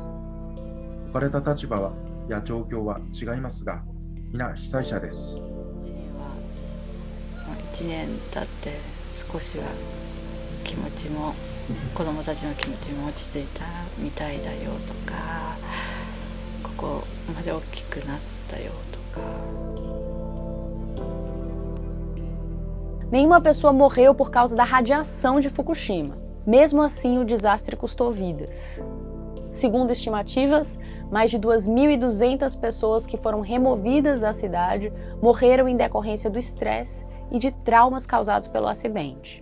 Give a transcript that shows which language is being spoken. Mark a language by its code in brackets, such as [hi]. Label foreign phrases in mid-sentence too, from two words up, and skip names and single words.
[ja] 置かれた立場や状況は違いますが皆被災者です。年経って少しは気持ちも子どもたちの気持ちも落ち着いたみたいだよとか、ここまで大きくなったよとか。 [pt] Nenhuma pessoa morreu por causa da radiação de Fukushima. Mesmo assim, o desastre custou vidas. Segundo estimativas, mais de 2.200 pessoas que foram removidas da cidade morreram em decorrência do estresse e de traumas causados pelo acidente.